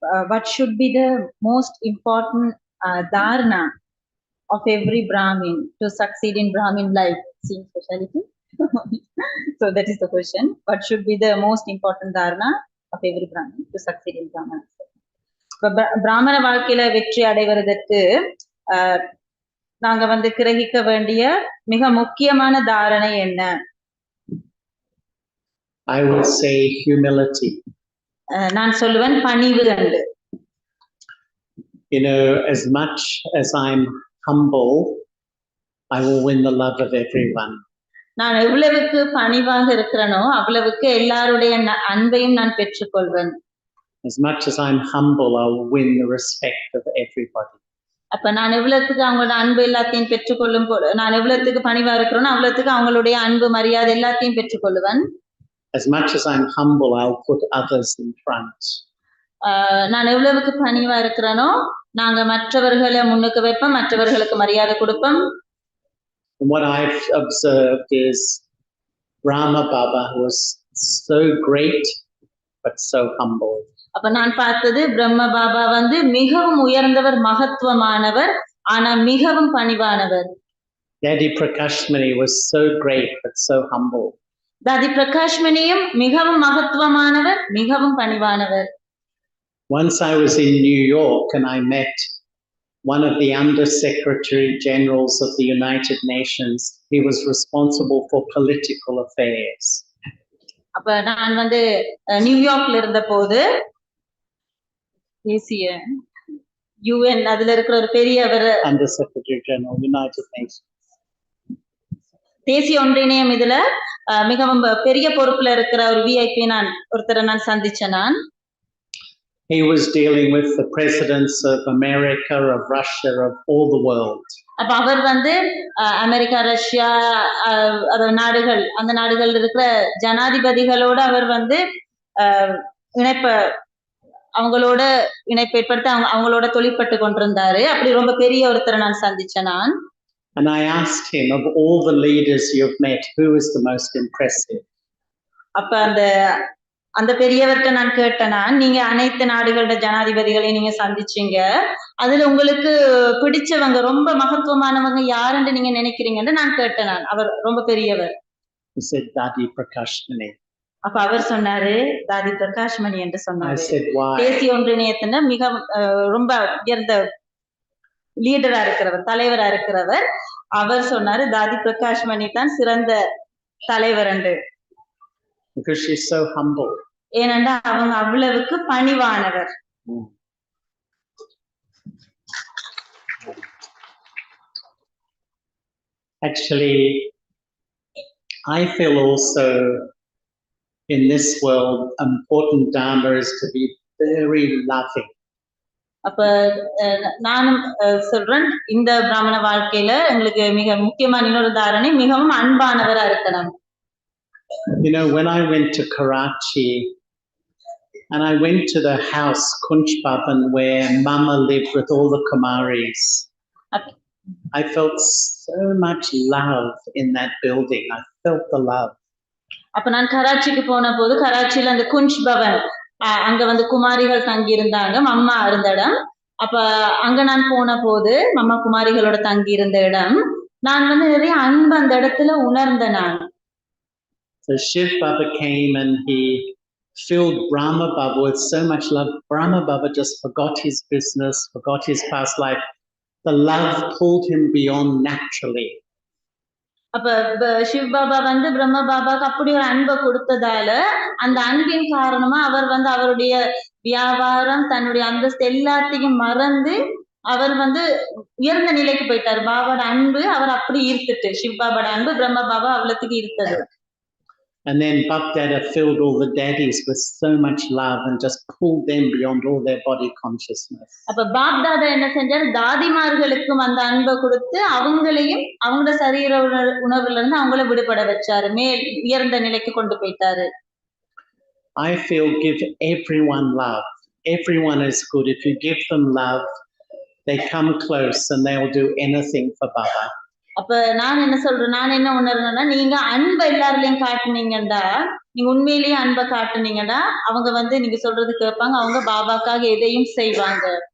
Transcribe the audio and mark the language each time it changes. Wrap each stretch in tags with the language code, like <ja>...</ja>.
<en>What should be the most important dharana of every Brahmin to succeed in Brahmin life? Seeing speciality. So that is the question. What should be the most important dharana of every Brahmin to succeed in Brahmin?</en> <ta>பிராமண வாழ்க்கையில வெற்றி அடைவதற்கு நாங்க வந்து கிரகிக்க வேண்டிய மிக முக்கியமான தாரணை என்ன?</ta> <en>I will say humility.</en> <ta>நான் சொல்லுவேன் பணிவு என்று.</ta> <en>You know, as much as I'm humble, I will win the love of everyone.</en> <ta>நான் எவ்வளவுக்கு பணிவாக இருக்கிறேனோ அவ்வளவுக்கு எல்லாருடைய அன்பையும் நான் பெற்றுக்கொள்வேன்.</ta> <en>As much as I'm humble, I will win the respect of everybody.</en> <ta>அப்ப நான் எவ்வளவுக்கு அவங்களோட அன்பு எல்லாத்தையும் பெற்றுக்கொள்ளும் போது நான் எவ்வளவுக்கு பணிவா இருக்கிறேனோ அவ்வளவுக்கு அவங்களுடைய அன்பு மரியாதை எல்லாத்தையும் பெற்றுக்கொள்ளுவேன்.</ta> <en>As much as I'm humble, I'll put others in front.</en> <ta>நான் எவ்வளவுக்கு பணிவா இருக்கிறேனோ நாங்க மற்றவர்களை முன்னுக்கு வைப்போம், மற்றவர்களுக்கு மரியாதை கொடுப்போம்.</ta> <en>What I've observed is Brahma Baba was so great but so humble.</en> <ta>அப்ப நான் பார்த்தது பிரம்ம பாபா வந்து மிகவும் உயர்ந்தவர், மகத்துவமானவர், ஆனா மிகவும் பணிவானவர்.</ta> <en>Daddy Prakashmani was so great but so humble.</en> <ta>தாதி பிரகாஷ்மணியும் மிகவும் மகத்துவமானவர், மிகவும் பணிவானவர்.</ta> <en>Once I was in New York and I met one of the Under-Secretary Generals of the United Nations. He was responsible for political affairs.</en> <ta>அப்ப நான் வந்து நியூயார்க்ல இருந்த போது தேசிய UN அதுல இருக்கிற ஒரு பெரியவர்</ta> <en>Under-Secretary General United Nations.</en> <ta>தேசிய ஒன்றிணையம் இதுல மிகவும் பெரிய பொறுப்புல இருக்கிற ஒரு விஐபி ஒருத்தரை நான் சந்திச்சேன் நான்.</ta> <en>He was dealing with the presidents of America, of Russia, of all the world.</en> <ta>அப்ப அவர் வந்து அமெரிக்கா, ரஷ்யா நாடுகள், அந்த நாடுகள் இருக்கிற ஜனாதிபதிகளோட அவர் வந்து அவங்களோட இணைப்பு ஏற்படுத்தி அவங்களோட தொழிற்பட்டு கொண்டிருந்தாரு. அப்படி ரொம்ப பெரிய ஒருத்தரை நான் சந்திச்சேன் நான்.</ta> <en>And I asked him, of all the leaders you've met, who is the most impressive?</en> <ta>அப்ப அந்த பெரியவர்கிட்ட நான் கேட்டேனா, நீங்க அனைத்து நாடுகளோட ஜனாதிபதிகளையும் நீங்க சந்திச்சீங்க, அதுல உங்களுக்கு பிடிச்சவங்க ரொம்ப மகத்துவமானவங்க யாருன்னு நீங்க நினைக்கிறீங்கன்னு நான் கேட்டேன் நான். அவர் ரொம்ப பெரியவர்.</ta> <en>He said, Dadi Prakashmani.</en> <ta>அப்ப அவர் சொன்னாரு தாதி பிரகாஷ்மணி என்று சொன்னாரு.</ta> <en>I said, why?</en> <ta>தேசிய ஒன்றிணையத்தின மிக ரொம்ப உயர்ந்த லீடரா இருக்கிறவர், தலைவரா இருக்கிறவர். அவர் சொன்னாரு தாதி பிரகாஷ்மணி தான் சிறந்த தலைவர் என்று.</ta> <en>Because she's so humble.</en> <ta>ஏனென்றா அவங்க அவ்வளவுக்கு பணிவானவர்.</ta> <en>Actually, I feel also in this world, important dharma is to be very loving.</en> <ta>அப்ப நானும் சொல்றேன் இந்த பிராமண வாழ்க்கையில எங்களுக்கு மிக முக்கியமான இன்னொரு தாரணை மிகவும் அன்பானவரா இருக்கணும்.</ta> <en>You know, when I went to Karachi and I went to the house Kunch Bhavan where Mama lived with all the Kumaris, I felt so much love in that building. I felt the love.</en> <ta>அப்ப நான் கராச்சிக்கு போன போது கராச்சியில அந்த quench Pawan அங்க வந்து குமாரிகள் தங்கி இருந்தாங்க, mamma இருந்த இடம். அப்ப அங்க நான் போன போது மம்மா குமாரிகளோட தங்கி இருந்த இடம், நான் வந்து நிறைய அன்பு அந்த இடத்துல உணர்ந்த நான்.</ta> <en>So Shiv Baba came and he filled Brahma Baba with so much love. Brahma Baba just forgot his business, forgot his past life. The love pulled him beyond naturally.</en> <ta>அப்ப சிவ் பாபா வந்து பிரம்ம பாபாக்கு அப்படி ஒரு அன்பை கொடுத்ததால அந்த அன்பின் காரணமா அவர் வந்து அவருடைய வியாபாரம், தன்னுடைய அந்தஸ்து எல்லாத்தையும் மறந்து அவர் வந்து உயர்ந்த நிலைக்கு போயிட்டாரு. பாபாவோட அன்பு அவர் அப்படி ஈர்த்துட்டு, சிவ பாபாவோட அன்பு பிரம்ம பாபா அவ்வளத்துக்கு ஈர்த்தது.</ta> <en>And then Bap Dada filled all the daddies with so much love and just pulled them beyond all their body consciousness.</en> <ta>அப்ப பாப் தாதா என்ன செஞ்சாரு, தாதிமார்களுக்கும் அந்த அன்பை கொடுத்து அவங்களையும் அவங்களோட சரீர உணர்வுல இருந்து அவங்கள விடுபட வச்சாரு, மேல் உயர்ந்த நிலைக்கு கொண்டு போயிட்டாரு.</ta> <en>I feel give everyone love. Everyone is good. If you give them love, they come close and they'll do anything for Baba.</en> <ta>அப்ப நான் என்ன உணர்றேன்னா, நீங்க அன்பை எல்லாரிலையும் காட்டுனீங்கடா, நீங்க உண்மையிலேயே அன்பை காட்டுனீங்கடா, அவங்க வந்து நீங்க சொல்றது கேட்பாங்க, அவங்க பாபாக்காக எதையும் செய்வாங்க.</ta>